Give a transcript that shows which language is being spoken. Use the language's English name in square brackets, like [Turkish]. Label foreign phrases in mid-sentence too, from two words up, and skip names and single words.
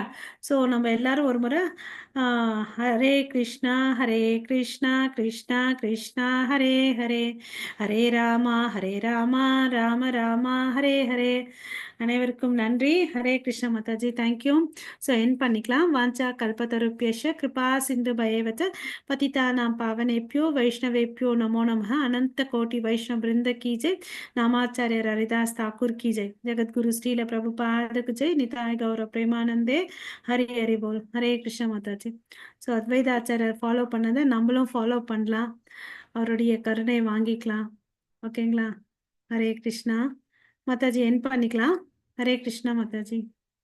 [Tamil] ஸோ நம்ம எல்லாரும் ஒரு முறை [Sanskrit] हरे कृष्णा हरे कृष्णा कृष्णा कृष्णा हरे हरे, हरे रामा राम रामा हरे हरे. [Tamil] அனைவருக்கும் நன்றி. [Sanskrit] हरे कृष्ण [Tamil] மாதாஜி, தேங்க்யூ. ஸோ என் பண்ணிக்கலாம். [Sanskrit] वाञ्छा कल्पतरुभ्यश्च कृपा सिन्धुभ्य एव च पतितानां पावनेभ्यो वैष्णवेभ्यो नमो नमः। [Hindi] अनंत कोटि वैष्णव वृंद की जय। नामाचार्य हरिदास ठाकुर की जय। जगत गुरु श्रील प्रभुपाद की जय। [Bangla] নিতাই গৌর প্রেমানন্দে। হরি হরি বোল। হরে কৃষ্ণ মাতাজী. [Tamil] ஸோ அத்வைத ஆச்சாரியர் ஃபாலோ பண்ணதை நம்மளும் ஃபாலோ பண்ணலாம். அவருடைய கருணை வாங்கிக்கலாம். ஓகேங்களா. [Sanskrit] हरे कृष्णा [Tamil] மாதாஜி, என் பண்ணிக்கலாம். [Sanskrit] हरे कृष्णा माताजी.